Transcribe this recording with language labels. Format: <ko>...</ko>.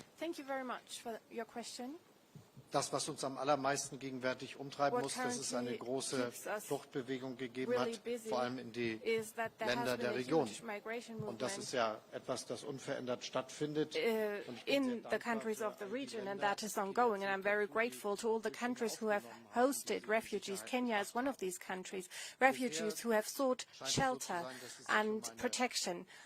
<en>Thank you very much for your question.</en> <de>das, was uns am allermeisten gegenwärtig umtreiben muss, dass es eine große Fluchtbewegung gegeben hat, vor allem in die Länder der Region. Und das ist ja etwas, das unverändert stattfindet.</de> <en>In the countries of the region, and that is ongoing. And I'm very grateful to all the countries who have hosted refugees. Kenya is one of these countries. Refugees who have sought shelter and protection.</en>